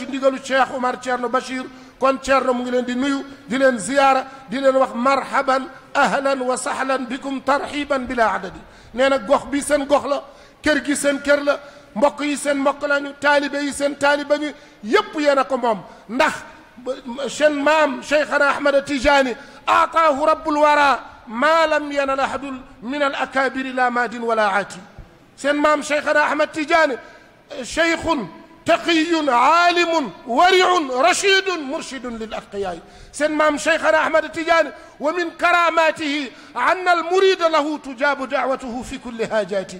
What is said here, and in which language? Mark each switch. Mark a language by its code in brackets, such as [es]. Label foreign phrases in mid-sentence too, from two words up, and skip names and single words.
[wo] ndigalu Cheikh Omar Thierno Bachir kon Thierno mu ngi leen di nuyu di leen ziyaara di leen wax [ar] مرحبا أهلا وسهلا بكم ترحيبا بلا عدد [wo] nee na gox bi seen gox la kër gi seen kër la mbokk yi seen mbokk lañu taalibe yi seen taalibe ñu yépp yéen a ko moom ndax seen maam Cheikhana Ahmad Tijani [ar] أعطاه رب الورى ما لم ينل أحد من الأكابر لا ماد ولا عاتي. [wo] seen maam [ar] شيخنا أحمد تيجاني شيخ تقي عالم ورع رشيد مرشد للأتقياء. [wo] seen maam [ar] شيخنا أحمد التجاني ومن كراماته أن المريد له تجاب دعوته في كل حاجاته.